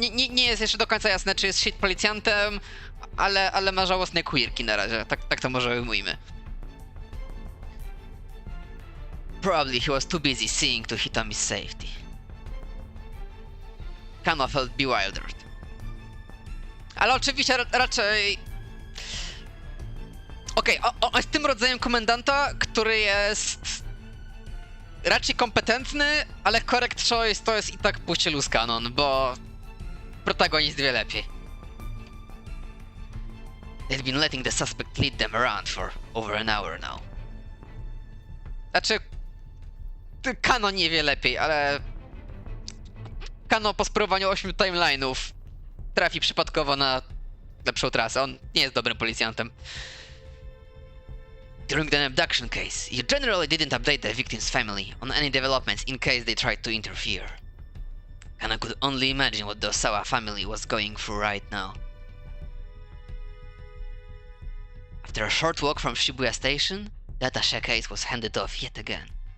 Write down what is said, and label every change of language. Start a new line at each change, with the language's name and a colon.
Polish: Nie jest jeszcze do końca jasne, czy jest shit policjantem, ale ma żałosne quirki na razie. Tak to może ujmijmy.
English: Probably he was too busy seeing to hit on his safety. Kano felt bewildered.
Polish: Ale oczywiście raczej... Okej, on jest tym rodzajem komendanta, który jest raczej kompetentny, ale
English: correct choice
Polish: to jest i tak pójście
English: loose cannon,
Polish: bo protagonist wie lepiej.
English: They'd been letting the suspect lead them around for over an hour now.
Polish: Znaczy, Kano nie wie lepiej, ale Kano po spróbowaniu 8 timeline'ów trafi przypadkowo na lepszą trasę. On nie jest dobrym policjantem.
English: During the abduction case, you generally didn't update the victim's family on any developments in case they tried to interfere. Kano could only imagine what the Osawa family was going through right now. After a short walk from Shibuya Station, the attaché case was handed off yet again.